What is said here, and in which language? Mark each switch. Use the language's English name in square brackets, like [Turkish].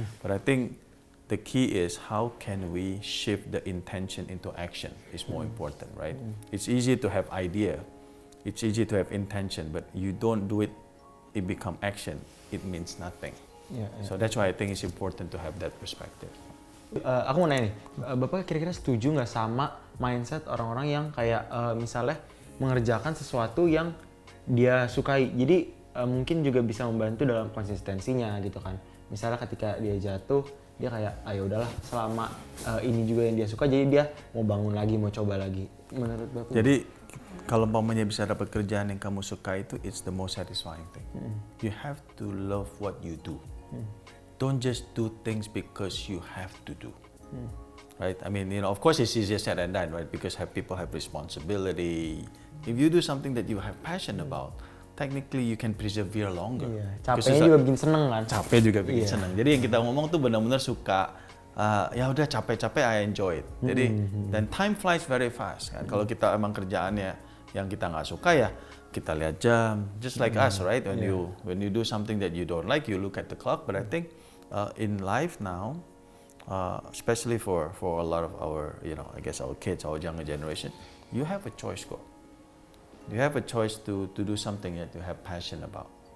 [English] But I think the key is, how can we shift the intention into action is more important, right? It's easy to have idea, it's easy to have intention, but you don't do it, it become action, it means nothing. So that's why I think it's important to have that perspective. [Indonesian] Aku mau nanya nih, Bapak kira-kira setuju nggak sama mindset orang-orang yang kayak misalnya mengerjakan sesuatu yang dia sukai, jadi mungkin juga bisa membantu dalam konsistensinya gitu kan. Misalnya ketika dia jatuh, dia kayak, ya udahlah, selama ini juga yang dia suka, jadi dia mau bangun lagi, mau coba lagi. Menurut Bapak? Jadi kalau umpamanya bisa dapat kerjaan yang kamu suka itu, [English] it's the most satisfying thing. You have to love what you do. Don't just do things because you have to do. right? I mean, of course it's easier said than done, right? Because people have responsibility. If you do something that you have passion about, technically you can persevere longer. [Indonesian] Capeknya juga bikin seneng kan? Capek juga bikin seneng. Jadi yang kita ngomong tuh benar-benar suka. Ya udah capek-capek [English] I enjoy it. [Indonesian] Jadi dan [English] time flies very fast kan. [Indonesian] Kalau kita emang kerjaannya yang kita nggak suka ya kita lihat jam. [English] Just like us, right? When you do something that you don't like, you look at the clock. But I think in life now, especially for a lot of our, I guess our kids, our younger generation, you have a choice, kok. You have a choice to do something that you have passion about.